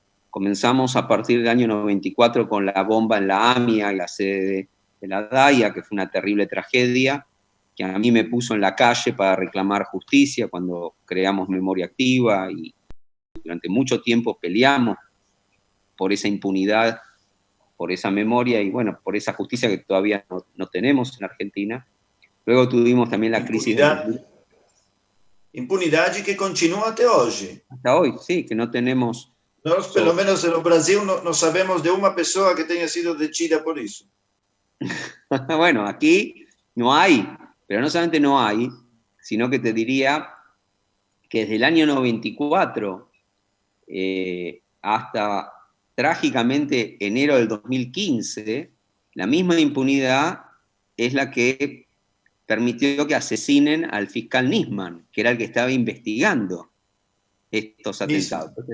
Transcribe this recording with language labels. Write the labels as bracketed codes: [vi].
[es] Comenzamos a partir del año 94 con la bomba en la AMIA y la sede de la DAIA, que fue una terrible tragedia, que a mí me puso en la calle para reclamar justicia cuando creamos Memoria Activa y durante mucho tiempo peleamos por esa impunidad, por esa memoria y bueno, por esa justicia que todavía no tenemos en Argentina. Luego tuvimos también la crisis del 2000. [pt] Impunidade que continua até hoje. [es] Hasta hoy, sí, que no tenemos... [pt] Nós, pelo menos [es] en Brasil, no sabemos de una persona que tenga sido detida por eso. Bueno, aquí no hay, pero no solamente no hay, sino que te diría que desde el año 94 hasta trágicamente enero del 2015, la misma impunidad es la que permitió que asesinen al fiscal Nisman, que era el que estaba investigando estos atentados.